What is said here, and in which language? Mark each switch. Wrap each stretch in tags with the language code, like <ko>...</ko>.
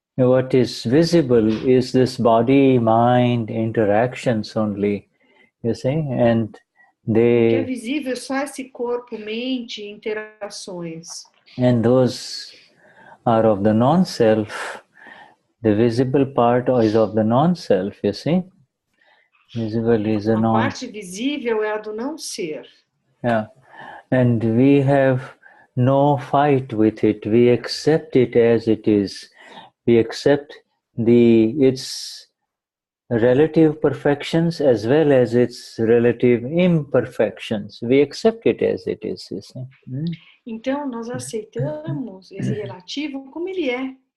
<en>What is visible is this body-mind interactions only. You see, and</en> <pt>O que é visível é só esse corpo, mente, interações.</pt> <en>And those are of the non-self. The visible part is of the non-self, you see. Visible is a</en> <pt>A non. parte visível é a do não ser.</pt> <en>Yeah. And we have no fight with it. We accept it as it is. We accept its relative perfections as well as its relative imperfections. We accept it as it is, you see.</en> <pt>Então, nós aceitamos esse relativo como ele é.</pt>